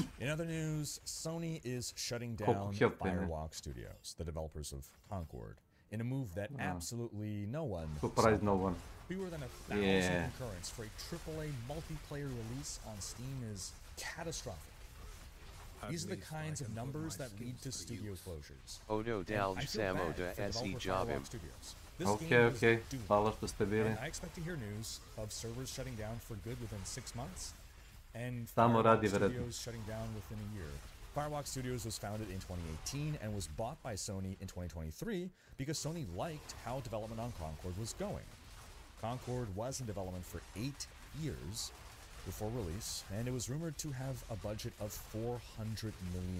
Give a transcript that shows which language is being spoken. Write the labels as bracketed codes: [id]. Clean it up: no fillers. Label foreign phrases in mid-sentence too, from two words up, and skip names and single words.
[en] In other news, Sony is shutting down Firewalk Studios, the developers of Concord, in a move that absolutely no one surprised no one. Fewer than 1,000 concurrents for a AAA multiplayer release on Steam is catastrophic. These are the kinds of numbers that lead to studio closures. Odo Dalj Samo de SE Jobim. [hr] Okay. Hvala što ste bili. [en] I expect to hear news of servers shutting down for good within 6 months, and [hr] Tamo radi Firewalk vjerojatno. [en] Studios shutting down within a year. Firewalk Studios was founded in 2018 and was bought by Sony in 2023 because Sony liked how development on Concord was going. Concord was in development for 8 years before release, and it was rumored to have a budget of $400 million.